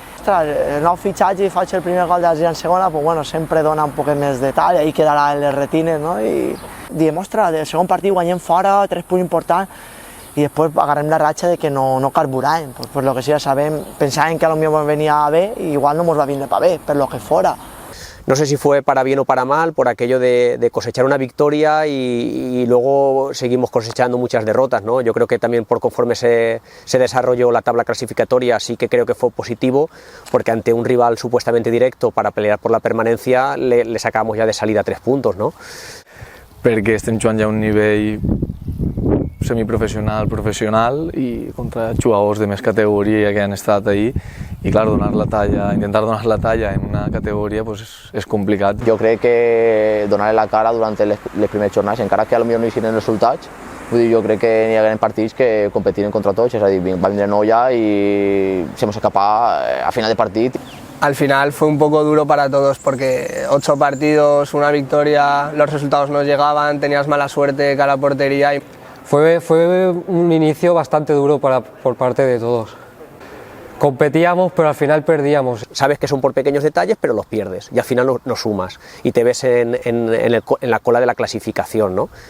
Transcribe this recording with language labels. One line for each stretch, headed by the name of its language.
Catalan: Ostres, el nou fitxatge i faig el primer gol d'Alzira en segona, pues bueno, sempre dona un poc més de detall, ahí quedarà en les retines, no? I diem, ostres, del segon partit guanyem fora, 3 punts importants, i després agarrem la ratxa de que no carburàvem, pues lo que sí ja sabem, pensàvem que a lo millor venia bé i igual no ens va vindre per bé, per lo que fora.
Spanish: No sé si fue para bien o para mal, por aquello de cosechar una victoria y luego seguimos cosechando muchas derrotas, ¿no? Yo creo que también por conforme se desarrolló la tabla clasificatoria sí que creo que fue positivo, porque ante un rival supuestamente directo para pelear por la permanencia le sacamos ya de salida 3 puntos, ¿no?
Catalan: Perquè estem jugant ja a un nivell semiprofessional, professional i contra jugadors de més categoria que han estat ahí i clar, intentar donar la talla en una categoria pues, és complicat. Jo crec que donar la cara durant les primeres jornades, encara que potser no hi siguin resultats, jo crec que hi ha partits que competiren contra tots, és a dir, va vindre Noia i se nos escapa a final de partit.
Spanish: Al final fue un poco duro para todos porque 8 partidos, una victoria, los resultados no llegaban, tenías mala suerte cara a portería. Fue un inicio bastante duro por parte de todos. Competíamos, pero al final perdíamos. Sabes que son por pequeños detalles, pero los pierdes y al final no sumas y te ves en la cola de la clasificación, ¿no?